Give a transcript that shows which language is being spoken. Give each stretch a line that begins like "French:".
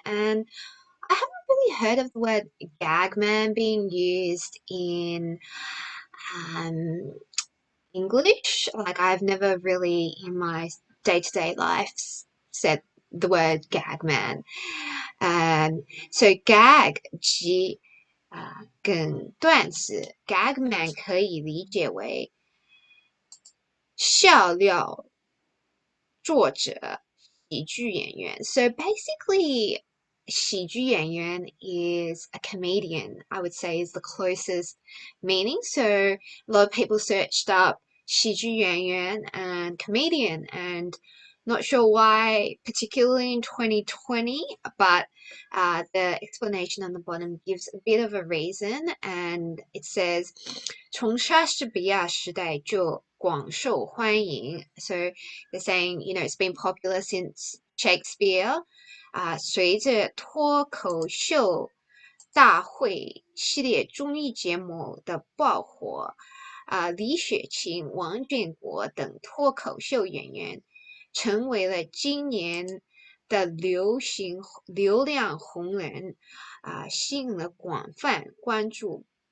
English: And I haven't really heard of the word Gagman being used in English. Like, I've never really in my day-to-day life said the word Gagman. So gag
Chinese: 即梗段子 Gagman 可以理解为笑料作者、喜剧演员.
English: So basically, 喜剧演员 is a comedian, I would say is the closest meaning. So a lot of people searched up 喜剧演员 and comedian, and not sure why, particularly in 2020, but the explanation on the bottom gives a bit of a reason, and it says
Chinese: 从莎士比亚时代就广受欢迎.
English: So they're saying, it's been popular since Shakespeare.
Chinese: 随着脱口秀大会系列综艺节目的爆火，李雪琴、王建国等脱口秀演员成为了今年的流量红人，吸引了广泛关注。